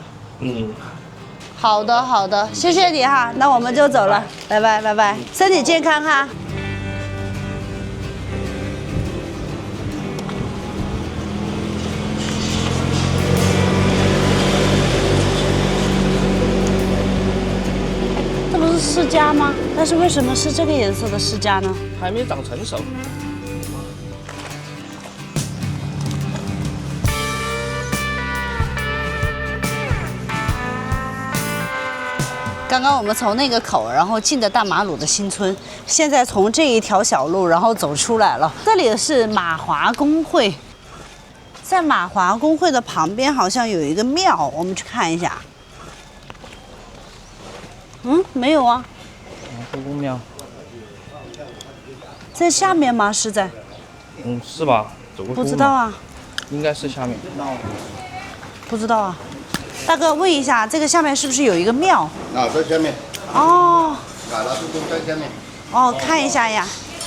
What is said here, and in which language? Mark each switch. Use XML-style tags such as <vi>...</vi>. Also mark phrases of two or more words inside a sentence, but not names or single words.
<zh>好的，謝謝你哈，那我們就走了，拜拜，身體健康哈。這不是釋迦嗎？但是為什麼是這個顏色的釋迦呢？還沒長成熟。剛剛我們從那個口，然後進的大馬魯的新村，現在從這一條小路，然後走出來了。這裡是馬華公會，在馬華公會的旁邊好像有一個廟，我們去看一下。沒有啊。馬公廟在下面嗎？是在？是吧？走過去。不知道啊。應該是下面。不知道啊。大哥，問一下，這個下面是不是有一個廟？在下面。哦。老師都在下面。</zh>